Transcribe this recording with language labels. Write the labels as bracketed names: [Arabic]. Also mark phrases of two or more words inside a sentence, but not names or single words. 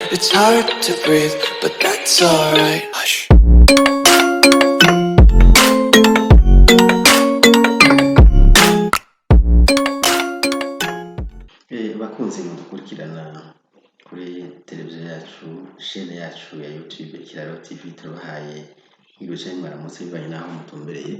[English] It's hard to breathe, but that's alright. Hush. [Kinyarwanda] Bakunze mudukurikirana kuri televiziyo yacu, shene yacu ya YouTube Kiraro TV, turabahaye ibice mwaramutse bivanye naho mutumbereye.